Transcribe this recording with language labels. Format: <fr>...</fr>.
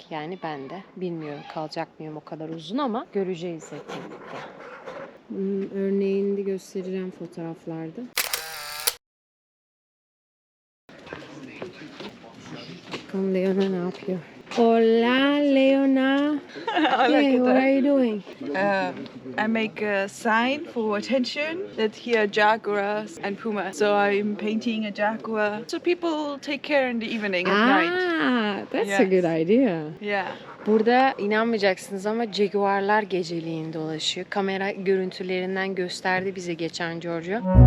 <tr>Yani ben de bilmiyorum kalacak mıyım o kadar uzun ama göreceğiz hep birlikte. Örneğini de göstereceğim fotoğraflarda. Bakalım Leona ne yapıyor?</tr> <en>Hola Leona. Hey, what are you doing? I make a sign for attention that here jaguars and puma. So I'm painting a jaguar so people take care in the evening at night. That's a good idea. Yeah.</en> <tr>Burada inanmayacaksınız ama jaguarlar geceliğin dolaşıyor. Kamera görüntülerinden gösterdi bize geçen Giorgio.</tr>